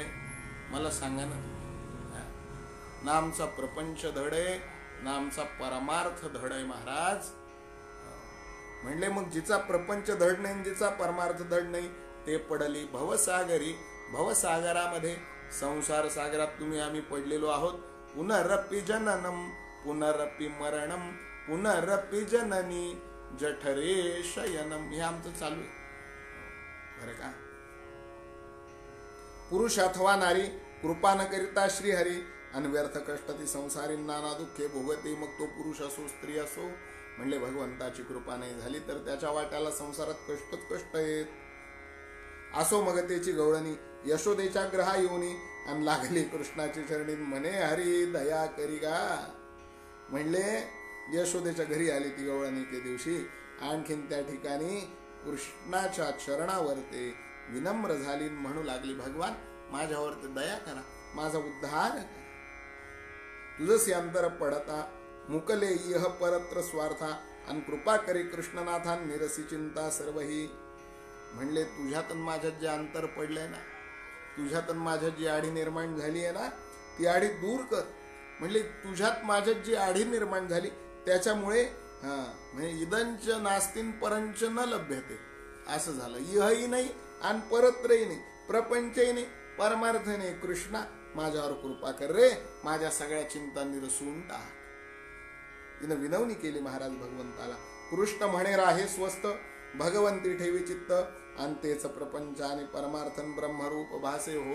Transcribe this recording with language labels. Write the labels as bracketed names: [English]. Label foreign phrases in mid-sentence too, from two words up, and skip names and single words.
[Marathi] मला सांगा ना आमचा प्रपंच धड आहे ना आमचा परमार्थ धड आहे महाराज. म्हणले मग जिचा प्रपंच धड नाही, जिचा परमार्थ धड नाही, ते पडली भवसागरी. भवसागरामध्ये संसार सागरात तुम्ही आम्ही पडलेलो आहोत. [Sanskrit] पुनरपि जननम पुनरपि मरणम पुनरपि जननी जठरे शयनम, [Marathi] हे आमचं चालू आहे बरं का. पुरुष अथवा नारी कृपा न करिता श्रीहरी आणि व्यर्थ कष्ट ती संसारी नाना दुःखे भोगते. मग तो पुरुष असो स्त्री असो, म्हणले भगवंताची कृपा नाही झाली तर त्याच्या वाट्याला संसारात कष्टच कष्ट आहेत. असो मगतेची गवळणी यशोदेच्या ग्रहा येऊनी आणि लागली कृष्णाची चरणी म्हणे हरी दया करी गा. म्हणले यशोदेच्या घरी आली ती गवळणी के दिवशी, आणखीन त्या ठिकाणी कृष्णाच्या चरणावरती विनम्र झाली, म्हणू लागली भगवान माझ्यावरती दया करा, माझा उद्धार करा. तुझसी अंतर पडता मुकले इह परत्र स्वार्था आणि कृपा करी कृष्णनाथा निरसी चिंता सर्वही. म्हणले तुझ्यात माझ्यात जे अंतर पडलंय ना, तुझ्यात माझ्यात जी आढी निर्माण झाली आहे ना, ती आढी दूर कर. म्हणले तुझ्यात माझ्यात जी आढी निर्माण झाली त्याच्यामुळे म्हणजे [Sanskrit] इदंच नास्तीन परंच न लभ्यते [Marathi] असं झालं. इहही नाही आणि परत्रही नाही, प्रपंचही नाही, परमार्थ नाही. कृष्णा माझ्यावर कृपा कर रे, माझ्या सगळ्या चिंता निरसून टाक. तिनं विनवणी केली महाराज भगवंताला. कृष्ण म्हणे राहे स्वस्थ, भगवंती ठेवी चित्त, अंतेच प्रपंच आणि परमार्थन ब्रह्मरूप भासे हो.